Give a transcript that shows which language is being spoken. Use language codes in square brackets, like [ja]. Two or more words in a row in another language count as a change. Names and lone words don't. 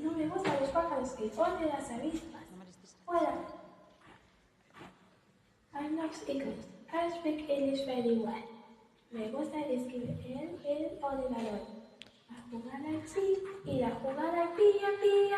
[es] No me gustan los pájaros que ponen las avispas. Fuera. [en] I'm not English. I speak English very well. [es] Me gusta escribir en el ordenador. La jugada sí y la jugada pía pía.